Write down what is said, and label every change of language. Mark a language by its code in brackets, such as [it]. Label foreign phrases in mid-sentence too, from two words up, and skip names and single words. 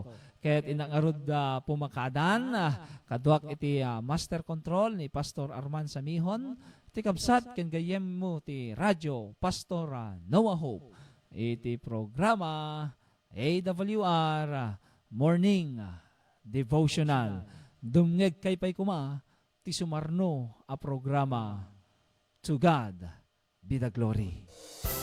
[ilo] Ket inangarod pumakadan kaduak iti master control ni Pastor Arman Samihon ti kabsat ken gayem mo ti radyo Pastor Noah Hope iti programa AWR Morning Devotional. Dumngeg kay pay kuma ti sumarno a programa. [en] To God be the glory.